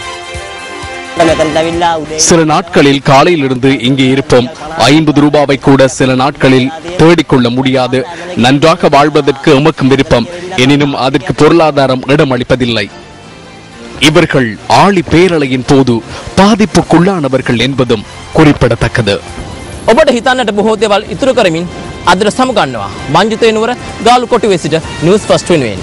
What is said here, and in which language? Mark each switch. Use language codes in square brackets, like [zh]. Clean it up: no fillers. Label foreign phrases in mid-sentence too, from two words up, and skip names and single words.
[ta] சில நாட்களில் காலையில் இருந்து இங்கே இருப்போம். 50 ரூபாவை கூட சில நாட்களில் தேடிக்கொள்ள முடியாது. நன்றாக வாழ்வதற்கு எமக்கும் விருப்பம். எனினும் அதற்கு பொருளாதாரம் இடமளிப்பதில்லை. இவர்கள் ஆழி பேரலையின் போது பாதிப்புக்குள்ளானவர்கள் என்பதும் குறிப்பிடத்தக்கது. [si] ඔබට හිතන්නට බොහෝ දේවල් ඉතුරු කරමින් අදට සමුගන්නවා. මංජුතේ නුවර ගාලුකොටුවේ සිට නිවුස් ෆස්ට් වෙනුවෙන්